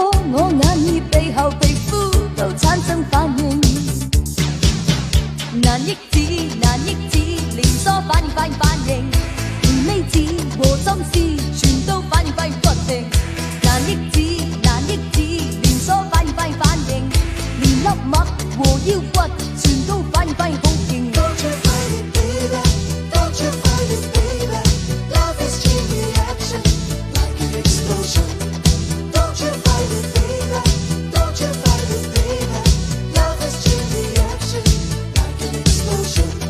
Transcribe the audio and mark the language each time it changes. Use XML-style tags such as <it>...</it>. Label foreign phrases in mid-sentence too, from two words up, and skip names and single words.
<yue>我眼耳鼻喉皮膚都產生反應，難抑制難抑制，連鎖反應，連呢子和心思全都反應不停，難抑制難抑制，連鎖反應，連粒麥和腰骨全都反應好勁。</yue> <en>Don't you fight it, baby, don't you fight it, baby, love is chain reaction like an explosion. Don't you fight it, baby, don't you fight it, baby, love is chain reaction like an explosion.</en>